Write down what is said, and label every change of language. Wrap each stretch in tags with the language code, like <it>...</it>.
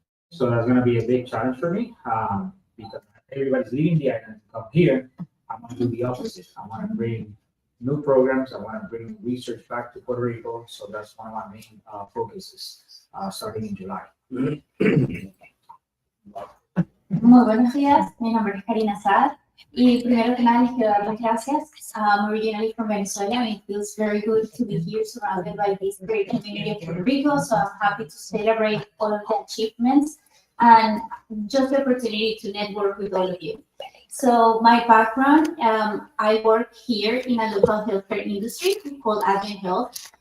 <en>So that's going to be a big challenge for me because everybody's leaving the island to come here. I want to do the opposite. I want to bring new programs. I want to bring research back to Puerto Rico. So that's one of my main focuses starting in July.</en> <es>Muy buenos días, mi nombre es Karina Saad, y primero que nada les quiero dar las gracias.</es> <en>I'm originally from Venezuela, and it feels very good to be here surrounded by this great community of Puerto Rico, so I'm happy to celebrate all of the achievements and just the opportunity to network with all of you. So my background, I work here in a local healthcare industry called Advent Health.</en>